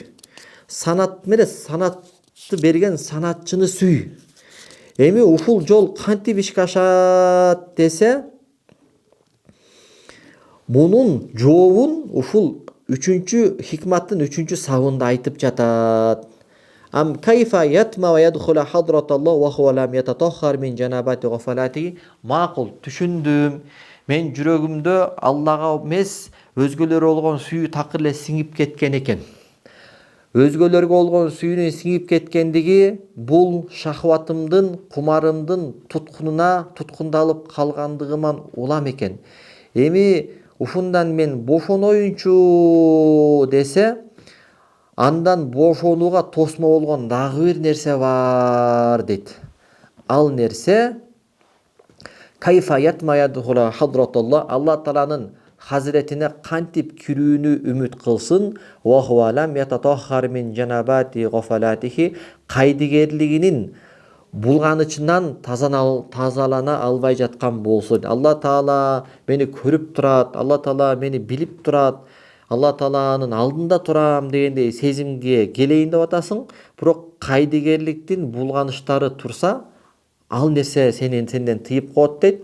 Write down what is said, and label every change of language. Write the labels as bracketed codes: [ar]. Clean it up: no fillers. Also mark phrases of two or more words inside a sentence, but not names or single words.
[ky] Санат эмес, санатты берген санатчыны сүй. Эми ушул жол кантип ишке ашат десе, мунун жообун ушул 3-хикматтын 3-сабында айтып жатат. [ar] أم كيف يطمع ويدخل حضرة الله وهو لم يتطهر من جنابة غفلاته. [ky] Макул, түшүндүм. Мен жүрөгүмдө Аллага эмес, өзгөлөргө болгон сүйүү такыр эле сиңип кеткен экен. Өзгөлөргө болгон сүйүүнүн сиңип кеткендиги бул шахватымдын, кумарымдын туткундалып калгандыгыман улам экен. Эми ушундан мен бошоноюнчу десе, андан бошонууга тосмо болгон дагы бир нерсе бар дейт. Ал нерсе [ar] كيف يطمع يدخل حضرة الله, [ky] Алла Тааланын хазиретине кантип кирүүнү үмүт кылсын. [ar] وهو لم يتطهر من جنابة غفلاته, [ky] кайдыгерлигинин булганычынан тазалана албай жаткан болсун. Алла Таала мени көрүп турат, Алла Таала мени билип турат, Алла Тааланын алдында турам дегендей сезимге келейин деп атасың, бирок кайдыгерликтин булганыштары турса, ал нерсе сенден тыйып коет дейт.